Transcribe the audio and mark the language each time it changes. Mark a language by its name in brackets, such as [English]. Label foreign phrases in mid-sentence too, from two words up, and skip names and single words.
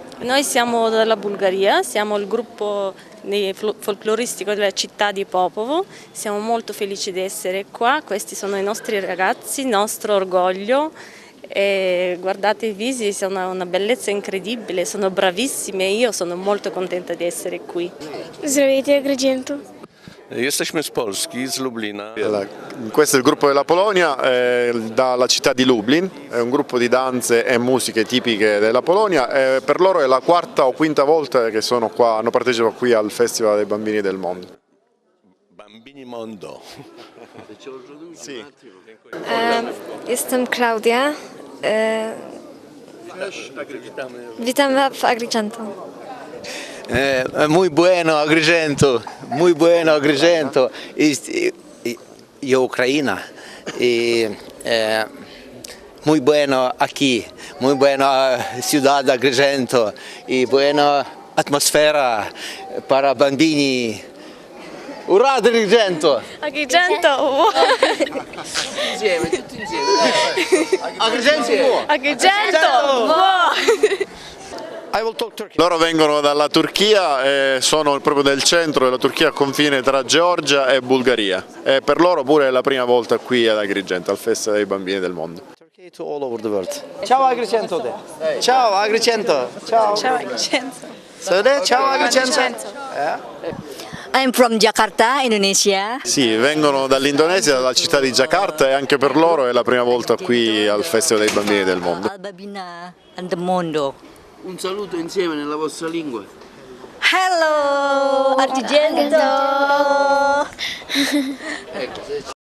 [Italian] Noi siamo dalla Bulgaria, siamo il gruppo folcloristico della città di Popovo, siamo molto felici di essere qua, questi sono i nostri ragazzi, il nostro orgoglio. E guardate i visi, sono una bellezza incredibile, sono bravissimi e io sono molto contenta di essere qui. [Bulgarian] Здравейте, Agrigento. [Polish] Jesteśmy z Polski, z Lublina. [Italian] Questo è il gruppo della Polonia, dalla città di Lublin, è un gruppo di danze e musiche tipiche della Polonia. Per loro è la quarta o quinta volta che sono qua, hanno partecipato qui al Festival dei Bambini del Mondo. Bambini Mondo. Sì. [Polish] Jestem Klaudia. Witamy w Agrigento. [Spanish] Muy bueno, Agrigento, muy bueno, Agrigento. Yo Ucrania. Muy bueno aquí, muy buena ciudad de Agrigento y buena atmosfera para bambini. [Ukrainian] Ura Agrigento! Agrigento! [Italian] Insieme, tutti insieme. Agrigento! Agrigento! Loro vengono dalla Turchia e sono proprio del centro della Turchia, confine tra Georgia e Bulgaria. E per loro pure è la prima volta qui ad Agrigento, al Festival dei Bambini del Mondo. [English] To all over the world. [Italian] Ciao Agrigento! Ciao Agrigento! Ciao! Ciao Agrigento! Ciao Agrigento! [English] I'm from Jakarta, Indonesia. [Italian] Sì, vengono dall'Indonesia, dalla città di Jakarta e anche per loro è la prima volta qui al Festival dei Bambini del Mondo. Albabina and the Mondo. Un saluto insieme nella vostra lingua. [English] Hello, Argento. [Italian] Ecco,